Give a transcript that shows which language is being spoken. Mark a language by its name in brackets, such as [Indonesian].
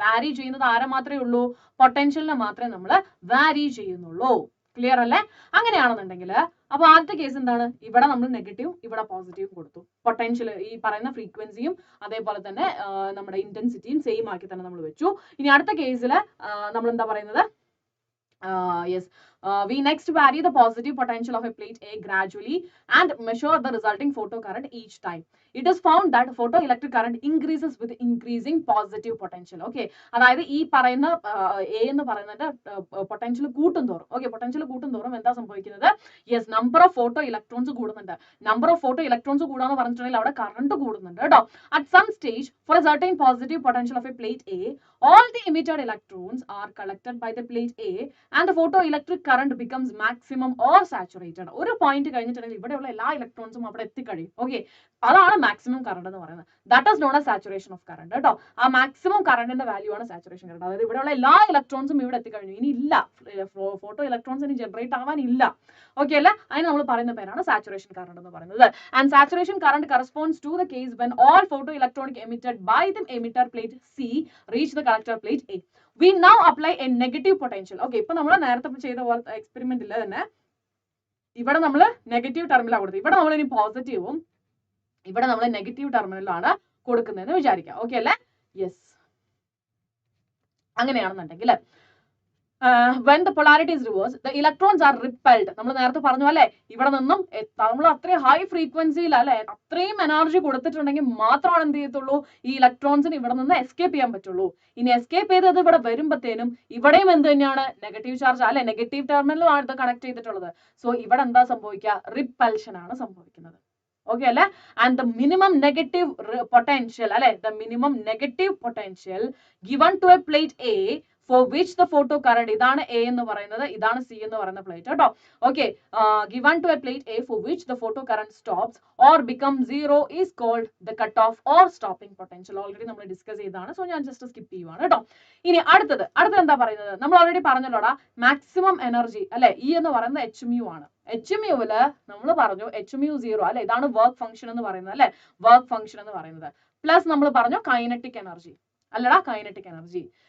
[Malayalam] വാരി ചെയ്യുന്നത് ആരെ മാത്രമേ ഉള്ളൂ? പൊട്ടൻഷ്യലിനെ മാത്രമേ നമ്മൾ വാരി ചെയ്യുന്നുള്ളൂ. ക്ലിയർ അല്ലേ? അങ്ങനെയാണെന്നുണ്ടെങ്കിൽ അപ്പൊ ആദ്യത്തെ കേസ് എന്താണ്? ഇവിടെ നമ്മൾ നെഗറ്റീവും ഇവിടെ പോസിറ്റീവും കൊടുത്തു. പൊട്ടൻഷ്യൽ ഈ പറയുന്ന ഫ്രീക്വൻസിയും അതേപോലെ തന്നെ നമ്മുടെ ഇന്റൻസിറ്റിയും സെയിം ആക്കി തന്നെ നമ്മൾ വെച്ചു. ഇനി അടുത്ത കേസിൽ നമ്മൾ എന്താ പറയുന്നത്? [English] Yes, we next vary the positive potential of a plate A gradually and measure the resulting photo current each time. It is found that photoelectric current increases with increasing positive potential. [Malayalam] Okay, അതായത് ഈ പറയുന്ന A എന്ന് പറയുന്നത് potential കൂട്ടുന്തോറും, okay, potential കൂട്ടുന്തോറും എന്താ സംഭവിക്കുന്നത്? Yes, number of photo electrons കൂടുന്നുണ്ട്. Number of photo electrons കൂടാന്ന് പറഞ്ഞിട്ടുണ്ടെങ്കിൽ അവിടെ കറണ്ട് കൂടുന്നുണ്ട് കേട്ടോ. [English] At some stage for a certain positive potential of a plate A, all the emitted electrons are collected by the plate A and the photoelectric current becomes maximum or saturated. [Malayalam] ഒരു point കഴിഞ്ഞിട്ടുണ്ടെങ്കിൽ ഇവിടെയുള്ള എല്ലാ ഇലക്ട്രോൺസും അവിടെ എത്തിക്കഴിയും. Okay, അതാണ് maximum current എന്ന് പറയുന്നത്. [English] that is known as saturation of current [Malayalam] കേട്ടോ. ആ മാക്സിമം കറണ്ടിന്റെ വാല്യൂ ആണ് സാച്ചുറേഷൻ കറണ്ട്. അതായത് ഇവിടെയുള്ള എല്ലാ ഇലക്ട്രോൺസും ഇവിടെ എത്തിക്കഴിഞ്ഞു, ഇനി ഇല്ല, ഫോട്ടോ ഇലക്ട്രോൺസ് ഇനി ജനറേറ്റ് ആവാൻ ഇല്ല. ഓക്കെ അല്ലേ? അതിന് നമ്മൾ പറയുന്ന പേരാണ് സാച്ചുറേഷൻ കറണ്ട് എന്ന് പറയുന്നത്. [English] And saturation current corresponds to the case when all photo electronic emitted by the emitter plate C reach the collector plate A. We now apply a negative potential. [Malayalam] Okay, ഇപ്പൊ നമ്മൾ നേരത്തെ ചെയ്ത പോലത്തെ എക്സ്പെരിമെന്റിൽ തന്നെ ഇവിടെ നമ്മൾ നെഗറ്റീവ് ടെർമിനലാണ് കൊടുത്തത്. ഇവിടെ നമ്മൾ ഇനി പോസിറ്റീവും ഇവിടെ നമ്മൾ നെഗറ്റീവ് ടെർമിനലാണ് കൊടുക്കുന്നതെന്ന് വിചാരിക്കാം. ഓക്കെ അല്ലേ? [English] yes, [Malayalam] അങ്ങനെയാണെന്നുണ്ടെങ്കിൽ [English] when the polarity is reversed, the electrons are repelled. [Malayalam] നമ്മൾ നേരത്തെ പറഞ്ഞു അല്ലേ, ഇവിടെ നിന്നും നമ്മൾ അത്രയും ഹൈ ഫ്രീക്വൻസിയിൽ അല്ലെ, അത്രയും എനർജി കൊടുത്തിട്ടുണ്ടെങ്കിൽ മാത്രമാണ് എന്ത് ചെയ്യത്തുള്ളൂ? ഈ ഇലക്ട്രോൺസിന് ഇവിടെ നിന്ന് എസ്കേപ്പ് ചെയ്യാൻ പറ്റുള്ളൂ. ഇനി എസ്കേപ്പ് ചെയ്തത് ഇവിടെ വരുമ്പോഴത്തേനും ഇവിടെയും എന്ത് തന്നെയാണ്? നെഗറ്റീവ് ചാർജ് അല്ലെ, നെഗറ്റീവ് ടെർമിനലും ആണ് ഇത് കണക്ട് ചെയ്തിട്ടുള്ളത്. സോ ഇവിടെ എന്താ സംഭവിക്കുക? റിപ്പൽഷൻ ആണ് സംഭവിക്കുന്നത്. ഓക്കെ അല്ലെ? [English] and the minimum negative potential അല്ലെ, the minimum negative potential given to a plate A for which the photo current, [Malayalam] ഇതാണ് A എന്ന് പറയുന്നത്, ഇതാണ് C എന്ന് പറയുന്ന പ്ലേറ്റ് കേട്ടോ. [English] Okay, given to a plate A for which the photo current stops or becomes zero is called the cutoff or stopping potential. [Malayalam] Already നമ്മൾ discuss ചെയ്തതാണ്, so ഞാൻ ജസ്റ്റ് സ്കിപ്പ് ചെയ്യുവാണ് കേട്ടോ. ഇനി അടുത്തത് എന്താ പറയുന്നത്, നമ്മൾ ഓൾറെഡി പറഞ്ഞല്ലോടാ, മാക്സിമം എനർജി അല്ലെ, E എന്ന് പറയുന്നത് HMU ആണ്. HMUവില് നമ്മൾ പറഞ്ഞു HMU 0 അല്ലെ, ഇതാണ് വർക്ക് ഫംഗ്ഷൻ എന്ന് പറയുന്നത് അല്ലെ, വർക്ക് ഫംഗ്ഷൻ എന്ന് പറയുന്നത്. പ്ലസ് നമ്മൾ പറഞ്ഞു കൈനറ്റിക് എനർജി അല്ലടാ, കൈനറ്റിക് എനർജി.